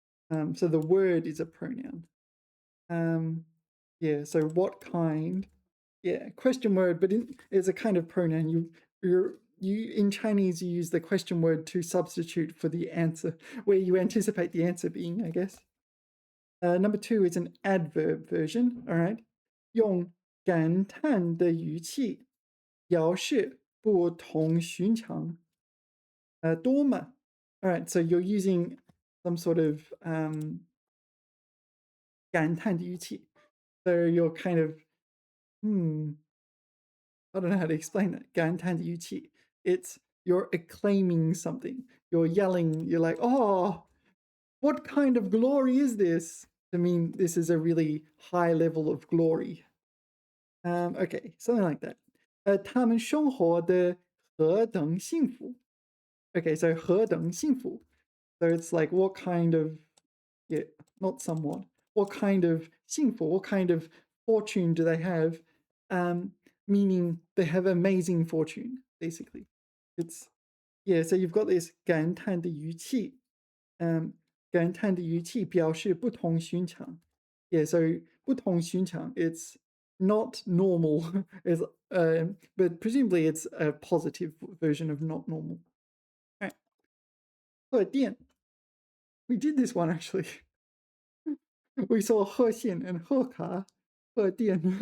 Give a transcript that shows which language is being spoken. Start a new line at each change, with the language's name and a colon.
English: So the word is a pronoun. Yeah, so what kind? Yeah, question word, but it's a kind of pronoun. You in Chinese you use the question word to substitute for the answer, where you anticipate the answer being, I guess. Number 2 is an adverb version.
Chinese: All right, 用感叹的语气表示不同寻常。多么?
English: All right, so you're using some sort of 感叹的语气. So you're kind of, I don't know how to explain that.
Chinese: 感叹的语气.
English: It's you're acclaiming something. You're yelling. You're like, oh, what kind of glory is this? I mean, this is a really high level of glory. Okay, something like that.
Chinese: 他们生活的何等幸福.
English: Okay, so 何等幸福. So it's like what kind of, yeah, not somewhat. What kind of 幸福, what kind of fortune do they have? Meaning they have amazing fortune, basically. It's, yeah, so you've got this 感叹的语气.
Chinese: 感叹的语气表示不同寻常.
English: Yeah, so 不同寻常, it's not normal, is but presumably it's a positive version of not normal. All right. 贺电. We did this one actually. We saw 贺线 and 贺卡, 贺电.